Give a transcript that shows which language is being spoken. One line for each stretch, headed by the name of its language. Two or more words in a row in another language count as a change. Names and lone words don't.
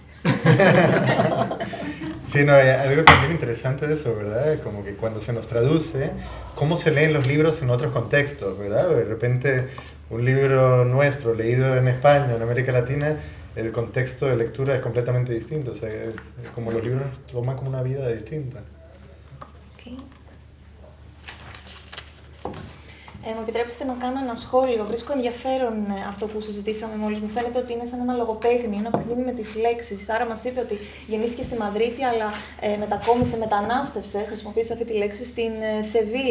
Spanish: Sí, no, hay algo también interesante de eso, ¿verdad? Como que cuando se nos traduce, cómo se leen los libros en otros contextos, ¿verdad? De repente, un libro nuestro leído en España, en América Latina, el contexto de lectura es completamente distinto. O sea, es como los libros toman como una vida distinta. Okay.
Greek: Μου επιτρέψετε να κάνω ένα σχόλιο. Βρίσκω ενδιαφέρον αυτό που συζητήσαμε μόλις. Μου φαίνεται ότι είναι σαν ένα λογοπαίγνιο, ένα παιχνίδι με τις λέξεις. Άρα μας είπε ότι γεννήθηκε στη Μαδρίτη, αλλά μετακόμισε, μετανάστευσε, χρησιμοποίησε αυτή τη λέξη, στην Σεβίλη.